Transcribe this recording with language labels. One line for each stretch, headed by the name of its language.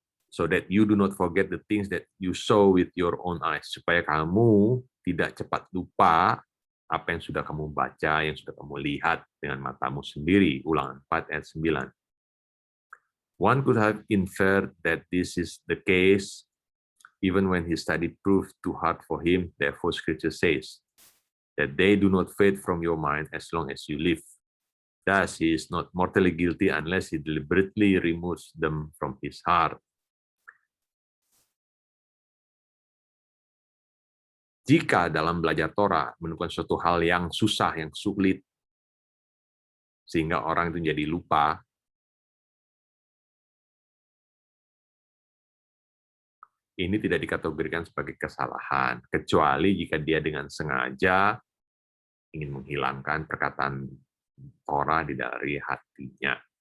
English: So that you do not forget the things that you saw with your own eyes.
Indonesian: Supaya kamu tidak cepat lupa apa yang sudah kamu baca, yang sudah kamu lihat dengan matamu sendiri. Ulangan 4 ayat 9.
English: One could have inferred that this is the case even when his study proved too hard for him. Therefore, Scripture says that they do not fade from your mind as long as you live. Thus, he is not mortally guilty unless he deliberately removes them from his heart.
Indonesian: Jika dalam belajar Torah menemukan suatu hal yang susah, yang sulit, sehingga orang itu jadi lupa, ini tidak dikategorikan sebagai kesalahan, kecuali jika dia dengan sengaja ingin menghilangkan perkataan Torah dari hatinya.